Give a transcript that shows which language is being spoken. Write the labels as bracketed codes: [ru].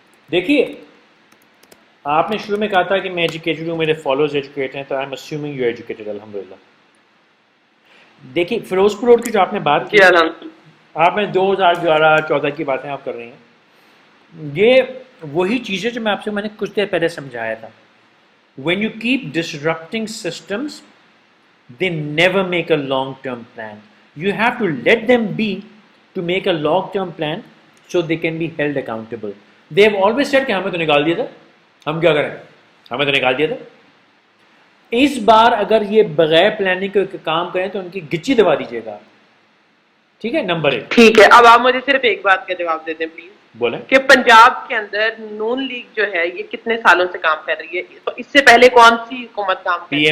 [ur] دیکھیے آپ نے شروع میں کہا تھا کہ میں ایجوکیٹڈ ہوں, میرے فالوورز ایجوکیٹڈ ہیں, تو [en] I am assuming you educated [ur] الحمدللہ. دیکھیے فیروز پور روڈ کی جو آپ نے بات کی, جی الحمد. آپ نے 2011-14 کی باتیں آپ کر رہی ہیں, یہ وہی چیزیں جو میں نے کچھ دیر پہلے سمجھایا تھا. [en] When you keep disrupting systems, they never make a long-term plan. You have to let them be to make a long-term plan so they can be held accountable. They have always said [ur] کہ ہمیں تو نکال دیا تھا, ہم کیا کریں, ہمیں تو نکال دیا تھا. اس بار اگر یہ بغیر پلاننگ کے کام کریں تو ان کی گچی دبا دیجیے گا. ٹھیک ہے, نمبر 1. ٹھیک ہے, اب آپ مجھے صرف ایک بات کا جواب دے دیں پلیز. بولیں کہ پنجاب کے اندر نون لیگ جو ہے یہ کتنے سالوں سے کام کر رہی ہے, تو اس سے پہلے کون سی حکومت کام کر رہی ہے؟